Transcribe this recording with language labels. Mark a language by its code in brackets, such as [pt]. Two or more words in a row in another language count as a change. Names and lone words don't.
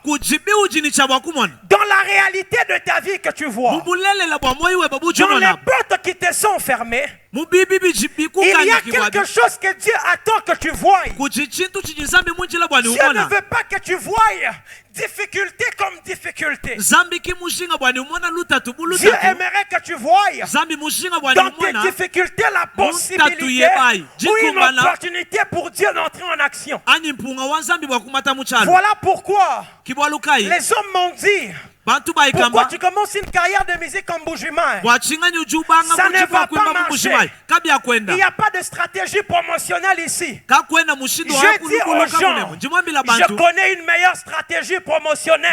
[fr] Dans la réalité de ta vie que tu vois, dans les portes qui te sont fermées, il y a quelque chose que Dieu attend que tu voies. Dieu ne veut pas que tu voies difficulté comme difficulté. [lua] Zambi ki mushinga bwani umona lutatu bulutatu. [fr] Dieu aimerait que tu voies [lua] Zambi mushinga bwani [fr] dans [lua] umona [fr] tes difficultés la possibilité ou une opportunité pour Dieu d'entrer en action. [lua] Ani mpunga wa Zambi bwa kumata muchalo. [fr] Voilà pourquoi [lua] Kibwalukai. [fr] les hommes m'ont dit, pourquoi tu commences une carrière de musique en Bujimaï? Ça ne va pas marcher. Il n'y a pas de stratégie promotionnelle ici. Je dis aux gens, je connais une meilleure stratégie promotionnelle.